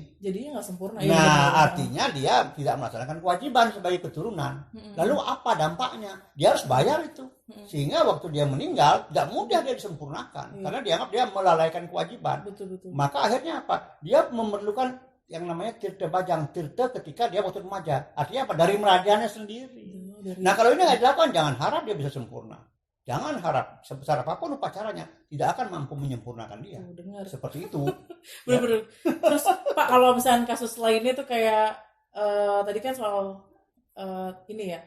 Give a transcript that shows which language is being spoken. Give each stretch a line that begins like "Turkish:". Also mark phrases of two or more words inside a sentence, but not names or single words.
Indonesian: Jadinya nggak sempurna. Nah, artinya dia tidak melaksanakan kewajiban sebagai keturunan. Lalu apa dampaknya? Dia harus bayar itu. Sehingga waktu dia meninggal tidak mudah dia disempurnakan. Karena dianggap dia melalaikan kewajiban. Betul. Maka akhirnya apa? Dia memerlukan yang namanya tirta bajang, tirta ketika dia waktu remaja. Artinya apa? Dari merajaannya sendiri. Nah, kalau ini nggak dilakukan, jangan harap dia bisa sempurna. Jangan harap sebesar apapun upacaranya tidak akan mampu menyempurnakan dia. Seperti itu. Benar-benar. Terus Pak, kalau misalnya kasus lainnya tuh kayak tadi kan soal ini ya.